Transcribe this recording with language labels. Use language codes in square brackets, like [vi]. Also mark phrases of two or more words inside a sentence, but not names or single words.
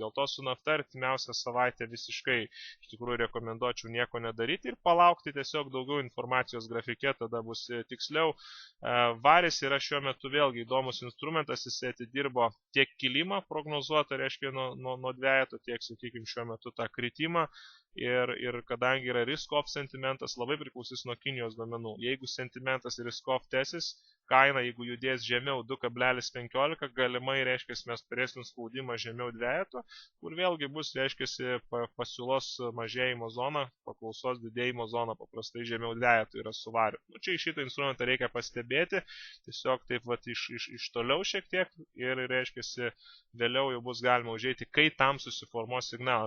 [lt] Dėl to su nafta artimiausią savaitę visiškai iš tikrųjų rekomenduočiau nieko nedaryti ir palaukti tiesiog daugiau informacijos grafike, tada bus tiksliau. Varis yra šiuo metu vėlgi įdomus instrumentas, jis atidirbo tiek kilimą prognozuotą, reiškia nuo dvejeto, tiek, sakykime, šiuo metu tą kritimą. Ir kadangi yra risk-off sentimentas, labai priklausys nuo Kinijos duomenų. Jeigu sentimentas risk-off tesis, kaina, jeigu judės žemiau 2,15, galimai, reiškia, mes turėsim spaudimą žemiau dvejeto, kur vėlgi bus, reiškia, pasiūlos mažėjimo zona, paklausos didėjimo zona, paprastai žemiau dvejeto yra su variu. Čia į šitą instrumentą reikia pastebėti, tiesiog taip vat iš toliau šiek tiek ir, reiškia, vėliau jau bus galima užeiti, kai tam susiformuos signalas.